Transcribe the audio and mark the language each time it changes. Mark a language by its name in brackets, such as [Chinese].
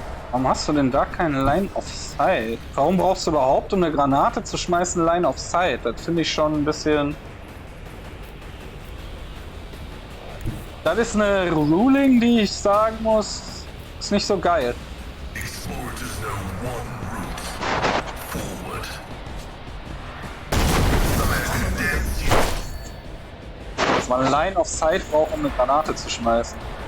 [German] Warum hast du denn da keine Line of Sight? Warum brauchst du überhaupt, um eine Granate zu schmeißen, Line of Sight? Das finde ich schon ein bisschen... Das ist eine Ruling, die ich sagen muss, ist nicht so geil. [English] Explorers know one route forward. [German] Dass man Line of Sight braucht, um eine Granate zu schmeißen.